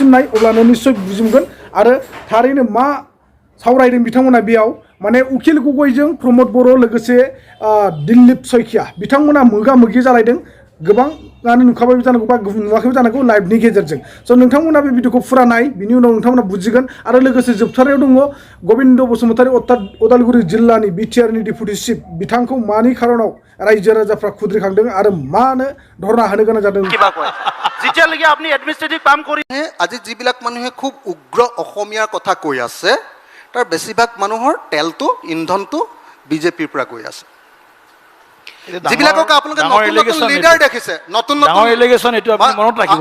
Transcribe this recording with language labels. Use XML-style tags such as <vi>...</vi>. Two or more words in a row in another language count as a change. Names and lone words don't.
<brx>नाय अब्लानो निश्चय बुजि मोनगोन आरो थारैनो मा सावरायदों बिथांमोना बेयाव माने उखिल गगैजों प्रमोद बर' लोगोसे दिलीप शइकिया बिथांमोना मोगा मोगि जालायदों गोबाङानो नुखाबाय जानांगौ बा नुवाखैबो जानांगौ लाइभनि गेजेरजों स' नोंथांमोना बे भिडिअखौ फुरा नाय बिनि उनाव नोंथांमोना बुजिगोन आरो लोगोसे जोबथारनायाव दङ गबिन्द बसुमतारी उदालगुरि जिल्लानि बिटिआरनि</brx> <en>deputy chief</en> <brx>बिथांखौ मानि खारनाव रायजो राजाफ्रा खुद्रिखांदों आरो मानो धरना होनो गोनां जादों</brx> <as>কিবা কয় যেতিয়ালৈকে আপুনি এডমিনিষ্ট্ৰেটিভ কাম কৰি আজি যিবিলাক মানুহে খুব উগ্ৰ অসমীয়াৰ কথা কৈ আছে তাৰ বেছিভাগ মানুহৰ তেলটো ইন্ধনটো বিজেপিৰ পৰা গৈ আছে যিবিলাকক আপোনালোকে নতুন লিডাৰ দেখিছে নতুন এলিগেশ্যন এটো আপুনি মনত ৰাখিব</as>